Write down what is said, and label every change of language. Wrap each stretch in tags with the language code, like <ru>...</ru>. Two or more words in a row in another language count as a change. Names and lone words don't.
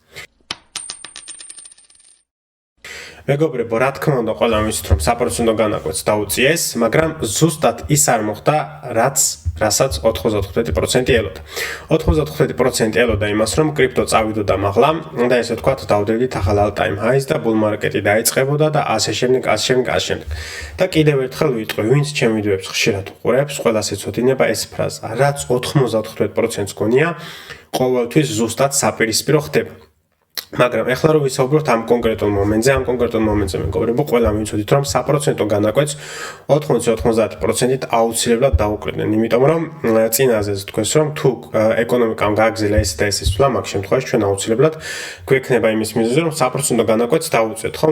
<ka>მეგობრებო, რა თქმა უნდა, ყველამ ვიცით, რომ საპროცენტო განაკვეთს დაუწიეს, მაგრამ ზუსტად ის არ მოხდა, რასაც 95% ელოდა. 95% ელოდა იმას, რომ კრიპტო წავიდოდა მაღლა და ესე ვთქვათ, დავდევდით ახალ</ka> <en>all-time highs</en> <ka>და</ka> <en>bull market-ი</en> <ka>დაიწყებოდა და ასე შემდეგ. და კიდევ ერთხელ ვიტყვი, ვინც ჩემ ვიდეოებს ხშირად უყურებს, ყველას ეცოდინება ეს ფრაზა, რაც 95%-ს გონია, ყოველთვის ზუსტად საპირისპირო ხდება. მაგრამ ეხლა რომ ვისაუბროთ ამ კონკრეტულ მომენტზე, მეგობრებო, ყველამ ვიცოდით, რომ საპროცენტო განაკვეთს 80-90%-ით აუცილებლად დაუკრიდნენ, იმიტომ რომ წინაზე თქვეს, რომ თუ ეკონომიკამ გააგრძელა ეს და ეს ისვლა, მაგ შემთხვევაში ჩვენ აუცილებლად გვექნება იმის მიზეზი, რომ საპროცენტო განაკვეთს დაუწევთ, ხო?</ka>